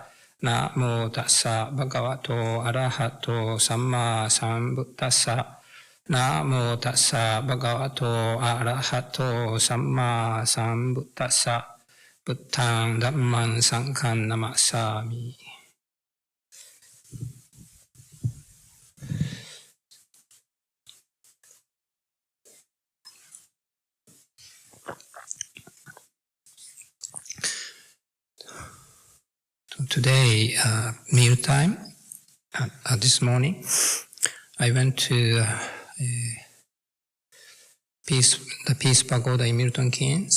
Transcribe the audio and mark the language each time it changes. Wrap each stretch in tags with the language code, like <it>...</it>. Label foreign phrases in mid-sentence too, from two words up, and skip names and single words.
<pi>Namo tassa bhagavato arahato samma sambuddhassa. Namo tassa bhagavato arahato samma sambuddhassa. Buddhaṃ Dhammaṃ Saṅghaṃ Namasami.</pi> <en>Today, mealtime, this morning, I went to the Peace Pagoda in Milton Keynes.</en>